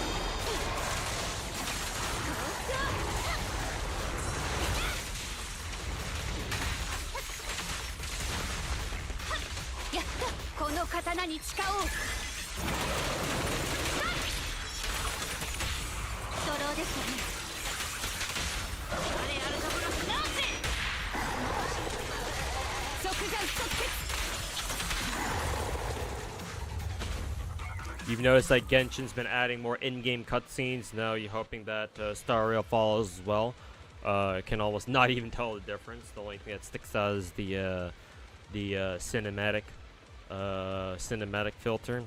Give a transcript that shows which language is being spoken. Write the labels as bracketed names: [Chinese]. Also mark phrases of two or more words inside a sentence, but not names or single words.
[Japanese] やったこの刀に誓おうドローですよね我あるところ直せ即断即決 [English] You've noticed that Genshin's been adding more in-game cutscenes. Now you're hoping that Star Rail follows as well. Can almost not even tell the difference. The only thing that sticks out is the cinematic filter.